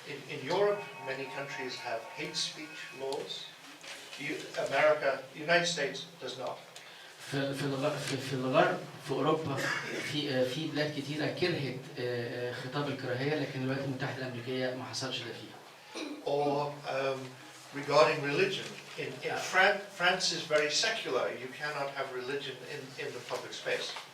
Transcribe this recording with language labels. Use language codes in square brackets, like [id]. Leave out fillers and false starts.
[en] In Europe, many countries have hate speech laws. America, the United States does not. [ar] في الغرب في اوروبا في بلاد كتيره كرهت خطاب الكراهيه، لكن الولايات المتحده الامريكيه ما حصلش ده فيها. [en] Or regarding religion, in France is very secular. You cannot have religion in the public space.